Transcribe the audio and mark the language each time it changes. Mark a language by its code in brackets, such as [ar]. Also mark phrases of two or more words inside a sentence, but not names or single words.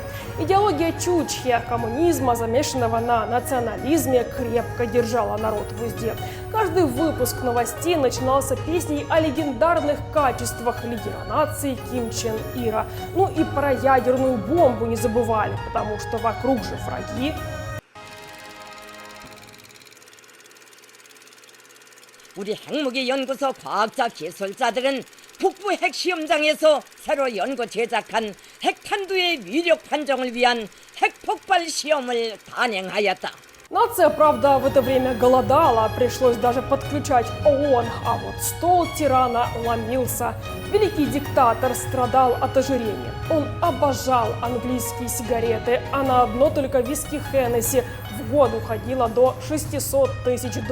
[ru] Идеология Чучхе, коммунизма, замешанного на национализме, крепко держала народ в узде. Каждый выпуск новостей начинался песней о легендарных качествах лидера нации Ким Чен Ира. Ну и про ядерную бомбу не забывали, потому что вокруг же враги. [ko] 우리 핵무기 연구소 과학자 기술자들은 북부 핵시험장에서 새로 연구 제작한 핵탄두의 위력 판정을 위한 핵폭발 시험을 단행하였다. [ru] Нация, правда, в это время голодала, пришлось даже подключать ООН, а вот стол тирана ломился. Великий диктатор страдал от ожирения. Он обожал английские сигареты, а на одно только виски Хеннесси в год уходило до $600 тысяч.